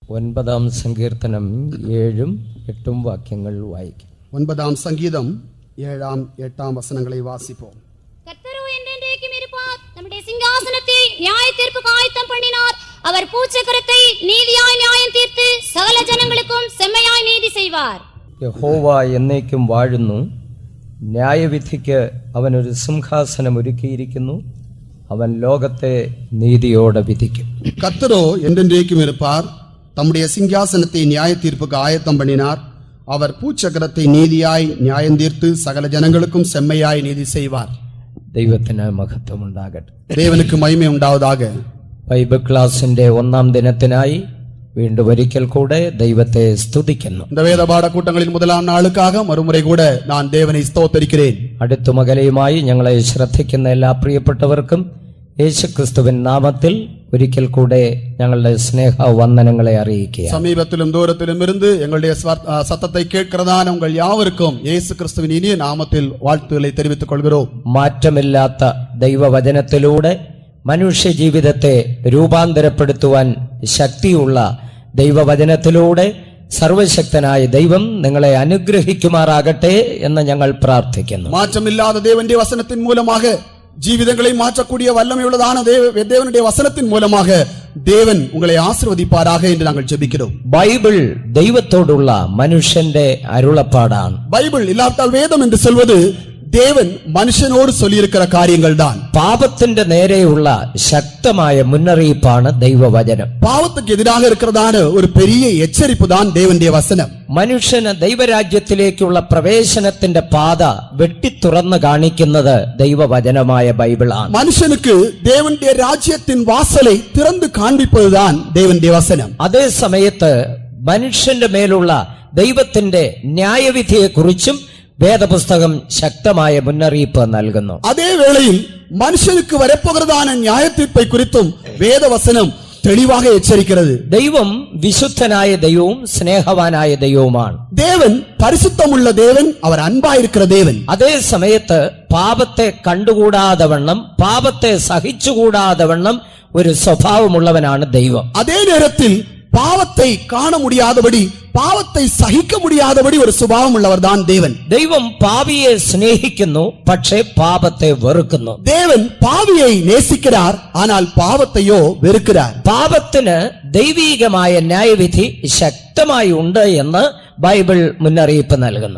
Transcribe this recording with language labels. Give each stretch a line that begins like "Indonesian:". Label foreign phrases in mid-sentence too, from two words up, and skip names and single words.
Malayalam: 9-ാം സങ്കീർത്തനം 7-ഉം 8-ഉം വാക്യങ്ങൾ വായിക്കും.
Tamil: 9-ஆம் சங்கீதம் 7-ஆம் 8-ஆம் வசனங்களை വാസിப்போம். கர்த்தரோ என்றென்றைக்கும் இருப்பார், நம்முடைய சிங்காசனத்தை நியாய தீர்ப்புக்கு ஆயத்தம் பண்ணினார். அவர் பூச்சக்கரத்தை நீதியாய் நியாயம் தீர்த்து சகல ஜனங்களுக்கும் செம்மையாய் നീതി செய்வார்.
Malayalam: യഹോവ എന്നേക്കും വാഴുന്നു, ന്യായവിധിക്ക് അവനൊരു സിംഹാസനം ഒരുക്കിയിരിക്കുന്നു, അവൻ ലോകത്തെ നീതിയോടെ വിധിക്കും.
Tamil: கர்த்தரோ என்றென்றைக்கும் இருப்பார், தம்முடைய சிங்காசனத்தை நியாய தீர்ப்புக்கு ஆயத்தம் பண்ணினார். அவர் பூச்சக்கரத்தை நீதியாய் நியாயம் தீர்த்து சகல ஜனங்களுக்கும் செம்மையாய் நீதி செய்வார்.
Malayalam: ദൈവത്തിന് മഹത്വം ഉണ്ടാകട്ടെ.
Tamil: தேவனுக்கு மகிமை உண்டாவதாக.
Malayalam: ബൈബിൾ ക്ലാസിന്റെ 1-ാം ദിനത്തിനായി വീണ്ടും ഒരിക്കൽ കൂടെ ദൈവത്തെ സ്തുതിക്കുന്നു.
Tamil: இந்த வேத பாட கூட்டங்களின் 1-ാം நாளுக்காக மறுமுறை கூட நான் தேவனை ஸ்தோத்திரிக்கிறேன்.
Malayalam: അടുത്തും അകലെയുമായി ഞങ്ങളെ ശ്രദ്ധിക്കുന്ന എല്ലാ പ്രിയപ്പെട്ടവർക്കും യേശുക്രിസ്തുവിൻ നാമത്തിൽ ഒരിക്കൽ കൂടെ ഞങ്ങളുടെ സ്നേഹ വന്ദനങ്ങളെ അറിയിക്കുക.
Tamil: சமீபத்திலும் தூரத்திலும் இருந்து எங்களுடைய சத்தத்தை கேட்கிறதான உங்கள் யாவருக்கும் இயேசு கிறிஸ்துவின் இனிய நாமத்தில் வாழ்த்துக்களை தெரிவித்துக் கொள்கிறோம்.
Malayalam: മാറ്റമില്ലാത്ത ദൈവവചനത്തിലൂടെ മനുഷ്യ ജീവിതത്തെ രൂപാന്തരപ്പെടുത്തുവാൻ ശക്തിയുള്ള ദൈവവചനത്തിലൂടെ സർവശക്തനായ ദൈവം നിങ്ങളെ അനുഗ്രഹിക്കുമാറാകട്ടെ എന്ന് ഞങ്ങൾ പ്രാർത്ഥിക്കുന്നു.
Tamil: மாற்றமில்லாத தேவனுடைய வசனத்தின் மூலமாக ஜீவிதங்களை மாற்றக்கூடிய வல்லமையுள்ளதான தேவனுடைய வசனத்தின் மூலமாக தேவன் உங்களை ஆசீர்வதிப்பாராக என்று நாங்கள் ஜெபிக்கிறோம்.
Malayalam: ബൈബിൾ ദൈവത്തോടുള്ള മനുഷ്യന്റെ അരുളപ്പാടാണ്.
Tamil: பைபிள் இல்லாவிட்டால் வேதம் என்று சொல்வது தேவன் மனுஷனோடு சொல்லியிருக்கிற காரியங்கள் தான்.
Malayalam: പാപത്തിന്റെ നേരെയുള്ള ശക്തമായ മുന്നറിയിപ്പാണ് ദൈവവചനം.
Tamil: பாவத்துக்கு எதிராக இருக்கிறதான ஒரு பெரிய எச்சரிப்பு தான் தேவனுடைய வசனம்.
Malayalam: മനുഷ്യന് ദൈവരാജ്യത്തിലേക്കുള്ള പ്രവേശനത്തിന്റെ പാത വെട്ടിത്തുറന്ന് കാണിക്കുന്നത് ദൈവവചനമായ ബൈബിളാണ്.
Tamil: மனுஷனுக்கு தேவனுடைய ராஜ்யத்தின் வாசலை திறந்து காண்பிப்பதுதான் தேவனுடைய வசனம்.
Malayalam: അതേ സമയത്ത് മനുഷ്യന്റെ മേലുള്ള ദൈവത്തിന്റെ ന്യായവിധിയെക്കുറിച്ചും വേദപുസ്തകം ശക്തമായ മുന്നറിയിപ്പ് നൽകുന്നു.
Tamil: அதே வேளையில் மனுஷனுக்கு வரப்போகிறதான நியாயத்தீர்ப்பை குறித்தும் வேதவசனம் தெளிவாக எச்சரிக்கிறது.
Malayalam: ദൈവം വിശുദ്ധനായ ദൈവവും സ്നേഹവാനായ ദൈവവുമാണ്.
Tamil: தேவன் பரிசுத்தமுள்ள தேவன், அவர் அன்பாயிருக்கிற தேவன்.
Malayalam: അതേ സമയത്ത് പാപത്തെ കണ്ടുകൂടാതെ വണ്ണം, പാപത്തെ സഹിച്ചുകൂടാതെ വണ്ണം ഒരു സ്വഭാവമുള്ളവനാണ് ദൈവം.
Tamil: அதே நேரத்தில் பாவத்தை காண முடியாதபடி, பாவத்தை சகிக்க முடியாதபடி ஒரு சுபாவம் உள்ளவர் தான் தேவன்.
Malayalam: ദൈവം പാപിയെ സ്നേഹിക്കുന്നു, പക്ഷേ പാപത്തെ വെറുക്കുന്നു.
Tamil: தேவன் பாவியை நேசிக்கிறார், ஆனால் பாவத்தையோ வெறுக்கிறார்.
Malayalam: പാപത്തിന് ദൈവീകമായ ന്യായവിധി ശക്തമായി ഉണ്ട് എന്ന് ബൈബിൾ മുന്നറിയിപ്പ് നൽകുന്നു.